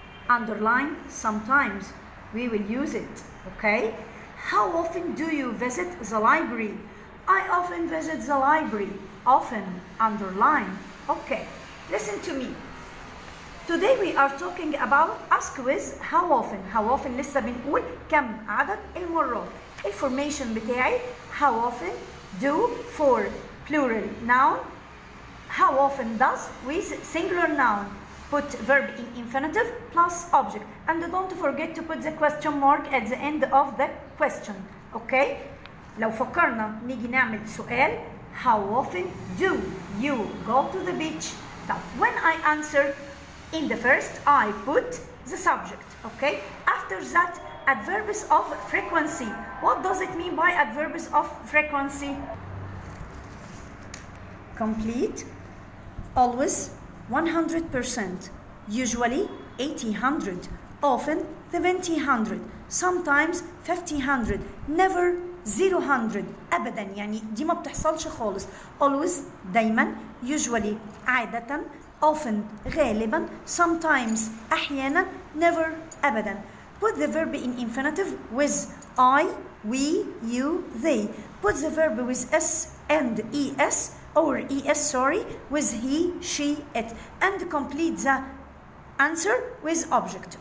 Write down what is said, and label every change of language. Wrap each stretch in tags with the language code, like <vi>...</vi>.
<en>Underline sometimes. We will use it. Okay? How often do you visit the library? I often visit the library. Often. Underline. Okay. Listen to me. Today we are talking about ask with how often. How often</en> <ar>لسه بنقول كم عدد المرات.</ar> <en>Information بتاعي how often do for plural noun. How often does with singular noun. Put verb in infinitive plus object. And don't forget to put the question mark at the end of the question. Okay?</en> <ar>لو فكرنا نيجي نعمل سؤال</ar> <en>how often do you go to the beach?</en> <ar>طب</ar> <en>when I answer in the first, I put the subject, okay? After that, adverbs of frequency. What does it mean by adverbs of frequency? Complete, always, 100%, usually,</en> <ar>80 often 70 sometimes 50 never 0 أبدا يعني دي ما بتحصلش خالص. always دايما usually عادة often غالبا sometimes أحيانا never أبدا.</ar> <en>put the verb in infinitive with I, we, you, they. put the verb with s and es or es with he, she, it and complete the answer with object.</en>